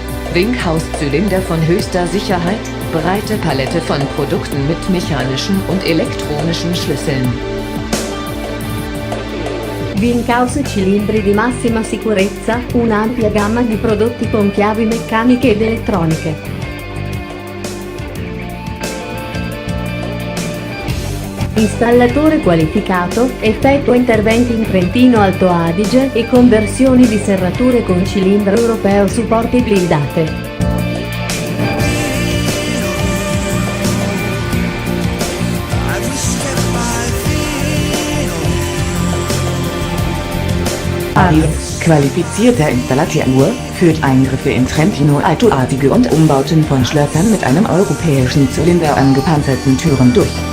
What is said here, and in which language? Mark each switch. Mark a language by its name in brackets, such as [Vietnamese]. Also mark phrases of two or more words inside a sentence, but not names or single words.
[German] Winkhaus-Zylinder von höchster Sicherheit, breite Palette von Produkten mit mechanischen und elektronischen Schlüsseln. [Italian] Winkhaus cilindri di massima sicurezza, un'ampia gamma di prodotti con chiavi meccaniche ed elettroniche. Installatore qualificato, effettua interventi in Trentino Alto Adige e conversioni di serrature con cilindro europeo su porte blindate. [German] ADIS, qualifizierter Installateur, führt Eingriffe in Trentino Alto Adige und Umbauten von Schlössern mit einem europäischen Zylinder an gepanzerten Türen durch.